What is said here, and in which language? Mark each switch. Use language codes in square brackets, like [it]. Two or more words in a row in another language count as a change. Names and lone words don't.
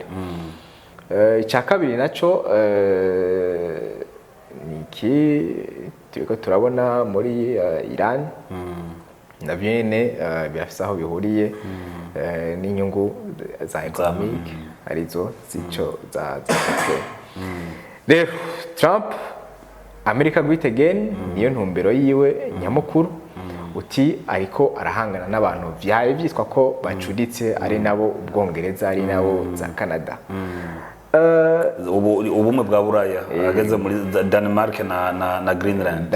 [rn] Ca kabiri naco niki turiko turabona muri Iran na byene birafise aho bihuriye n'inyungu za economic arizo zico za petrol. Rero Trump [en] America great again [rn] niyo ntumbero yiwe nyamukuru. Uti ariko arahangana n'abantu vyaye byitwa ko bacuditse ari nabo Ubwongereza ari nabo za Canada. Ubumwe bwa Buraya ageze muri Denmark na Greenland.